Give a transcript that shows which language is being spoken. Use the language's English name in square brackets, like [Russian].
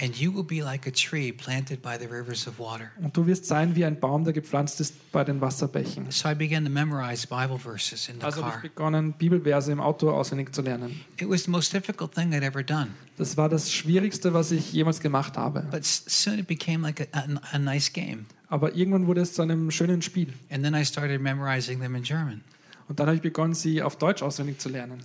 [English] And you will be like a tree planted by the rivers of water. [German] Und du wirst sein wie ein Baum, der gepflanzt ist bei den Wasserbächen. [English] So I began to memorize Bible verses in the [German] also [English] car. [German] Also ich begann Bibelverse im Auto auswendig zu lernen. [English] It was the most difficult thing I'd ever done. [German] Das war das Schwierigste, was ich jemals gemacht habe. [English] But soon it became like a nice game. [German] Aber irgendwann wurde es zu einem schönen Spiel. [English] And then I started memorizing them in German. [German] Und dann habe ich begonnen, sie auf Deutsch auswendig zu lernen.